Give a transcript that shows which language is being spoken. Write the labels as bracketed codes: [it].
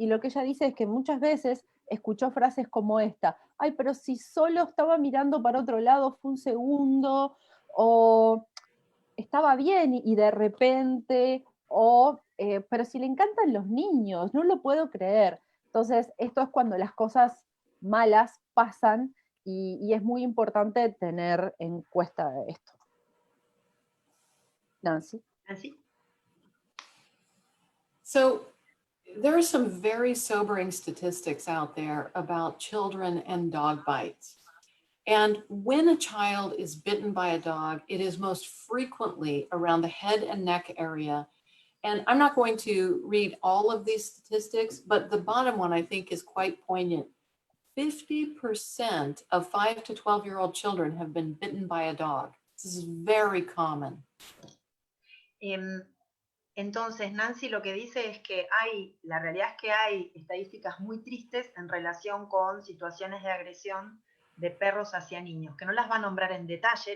[es] Y lo que ella dice es que muchas veces escuchó frases como esta: ay, pero si solo estaba mirando para otro lado, fue un segundo, o estaba bien y de repente, o pero si le encantan los niños, no lo puedo creer. Entonces, esto es cuando las cosas malas pasan, y es muy importante tener en cuenta esto. Nancy. [en] So there are some very sobering statistics out there about children and dog bites. And when a child is bitten by a dog, it is most frequently around the head and neck area. And I'm not going to read all of these statistics, but the bottom one I think is quite poignant. 50% of 5 to 12-year-old children have been bitten by a dog. This is very common. [es] Entonces, Nancy lo que dice es que la realidad es que hay estadísticas muy tristes en relación con situaciones de agresión de perros hacia niños, que no las va a nombrar en detalle.